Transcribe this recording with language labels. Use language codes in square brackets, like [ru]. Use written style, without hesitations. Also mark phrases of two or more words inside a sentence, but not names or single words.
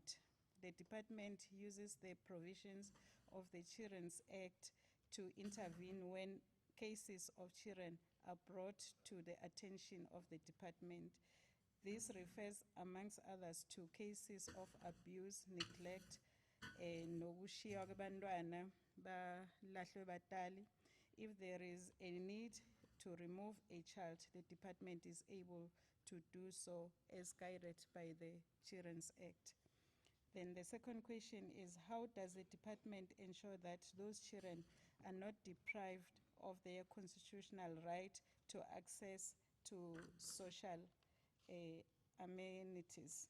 [en] The department uses the provisions of the Children's Act to intervene when cases of children are brought to the attention of the department. This refers, amongst others, to cases of abuse, neglect, [ss] nokushiywa kwabantwana balahlwe batali. [en] If there is a need to remove a child, the department is able to do so as guided by the Children's Act. Then the second question is, how does the department ensure that those children are not deprived of their constitutional right to access to social amenities?